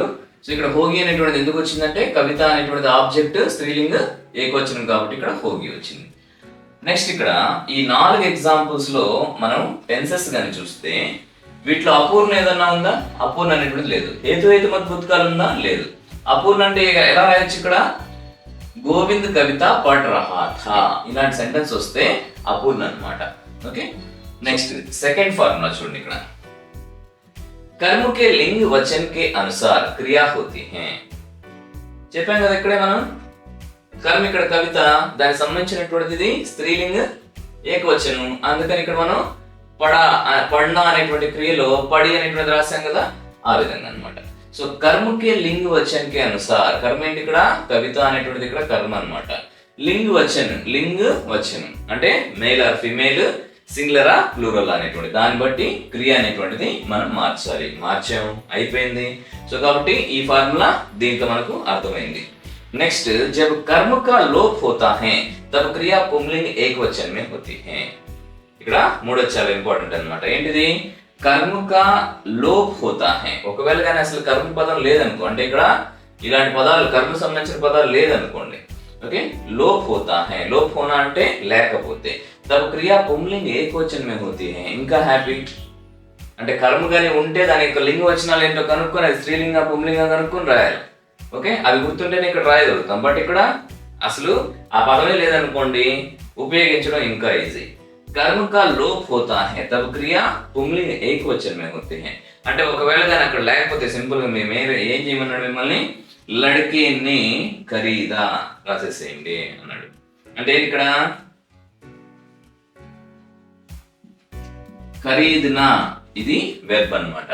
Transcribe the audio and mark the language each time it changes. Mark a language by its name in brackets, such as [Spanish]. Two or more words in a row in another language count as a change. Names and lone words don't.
[Telugu] సో ఇక్కడ హోగి అనేటువంటిది ఎందుకు వచ్చిందంటే కవిత అనేటువంటిది ఆబ్జెక్ట్ స్త్రీలింగ ఏకవచనం కాబట్టి ఇక్కడ హోగి వచ్చింది. నెక్స్ట్ ఇక్కడ ఈ 4 ఎగ్జాంపుల్స్ లో మనం టెన్సెస్ గాని చూస్తే వీటిలో అపూర్ణ ఏదన్నా ఉందా? అపూర్ణ అనేటువంటిది లేదు. హేతు భూతకాలు ఉందా? లేదు. అపూర్ణ అంటే ఎలా రాయొచ్చు? [Hindi] ఇక్కడ गोविंद कविता पढ़ रहा था, [Telugu] ఇలాంటి సెంటెన్స్ వస్తే అపూర్ణ అన్నమాట. ఓకే, నెక్స్ట్ సెకండ్ ఫార్ములా చూడండి. ఇక్కడ [Hindi] कर्म के लिंग वचन के अनुसार क्रिया होती है. [Telugu] చెప్పాం కదా ఇక్కడే మనం కర్మ, ఇక్కడ కవిత, దానికి సంబంధించినటువంటిది స్త్రీలింగ ఏకవచనం, అందుకని ఇక్కడ మనం పడ్నా అనేటువంటి క్రియలో పడి అనేటువంటి రాశాం కదా, ఆ విధంగా అన్నమాట. [Hindi] సో कर्म के लिंग वचन के अनुसार, [Telugu] కర్మ ఏంటి? ఇక్కడ కవిత అనేటువంటిది ఇక్కడ కర్మ అన్నమాట. [Hindi] लिंग वचन, [Telugu] లింగ్ వచనం అంటే [English] male or female, singular or plural [Telugu] అనేటువంటి దాన్ని బట్టి క్రియ అనేటువంటిది మనం మార్చాలి. మార్చాము, అయిపోయింది. సో కాబట్టి ఈ ఫార్ములా దీంట్లో మనకు అర్థమైంది. నెక్స్ట్, [Hindi] जब कर्म का लोप होता है तब क्रिया पुंलिंग एकवचन में होती है. [Telugu] ఇక్కడ మూడోది చాలా ఇంపార్టెంట్ అన్నమాట. ఏంటిది? [Hindi] कर्म का लोप होता है. [Telugu] ఒకవేళ కానీ అసలు కర్మ పదం లేదనుకో, అంటే ఇక్కడ ఇలాంటి పదాలు కర్మ సంబంధించిన పదాలు లేదనుకోండి, ఓకే, [Hindi] लोप होता है, लोप होना [Telugu] అంటే లేకపోతే, [Hindi] तब क्रिया पुंलिंग एकवचन में होती है. [Telugu] ఇంకా హ్యాపీ, అంటే కర్మ కానీ ఉంటే దాని యొక్క లింగ వచనాలు ఏంటో కనుక్కొని అది స్త్రీలింగ పుంలింగ కనుక్కొని రాయాలి. ఓకే, అవి గుర్తుంటేనే ఇక్కడ రాయగలుగుతాం. బట్ ఇక్కడ అసలు ఆ పదమే లేదనుకోండి, ఉపయోగించడం ఇంకా ఈజీ. [Hindi] कर्म का लोप होता है तब क्रिया पुंलिंग एकवचन में होते हैं. [Telugu] అంటే ఒకవేళ కానీ అక్కడ లేకపోతే సింపుల్ గా మేము ఏం చేయమన్నాడు? మిమ్మల్ని [Hindi] लड़के ने खरीदा [Telugu] రాసేసేయండి అన్నాడు. అంటే ఇక్కడ ఖరీద్నా ఇది వెర్బ్ అన్నమాట.